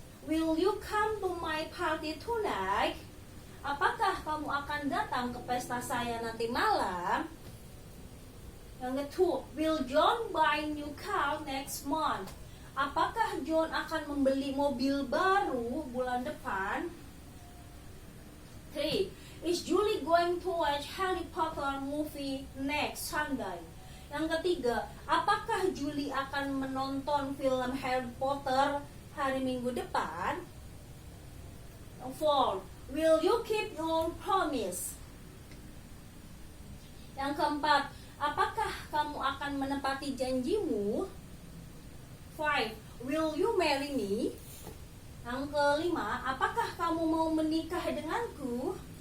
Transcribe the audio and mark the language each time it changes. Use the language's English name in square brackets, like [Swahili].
[English] Will you come to my party tonight? [Indonesian] Apakah kamu akan datang ke pesta saya nanti malam? Yang kedua, [English] will John buy new car next month? [Indonesian] Apakah John akan membeli mobil baru bulan depan? 3. [English] Is Julie going to watch Harry Potter movie next Sunday? [Indonesian] Yang ketiga, apakah Julie akan menonton film Harry Potter hari Minggu depan? 4. [English] Will you keep your promise? [Indonesian] Yang keempat, apakah kamu akan menepati janjimu? 5. [English] Will you marry me? [Indonesian] Yang kelima, apakah kamu mau menikah denganku?